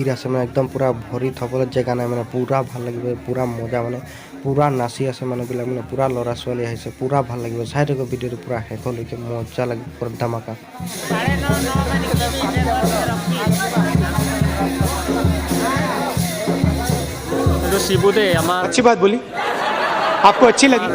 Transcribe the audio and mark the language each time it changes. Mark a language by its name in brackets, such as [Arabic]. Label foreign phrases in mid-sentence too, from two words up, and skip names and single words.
[Assamese] আছে মানে একদম পূৰা ভৰি থ'বলৈ জেগা নাই মানে পূৰা ভাল লাগিব পূৰা মজা মানে পূৰা নাচি আছে মানুহবিলাক মানে পূৰা ল'ৰা ছোৱালী আহিছে পূৰা ভাল লাগিব চাই থাকোঁ ভিডিঅ'টো পূৰা শেষলৈকে মজা লাগিব পূৰা ধামাকা [Hindi] तो शिबू दे हमार अच्छी बात बोली आपको अच्छी लगी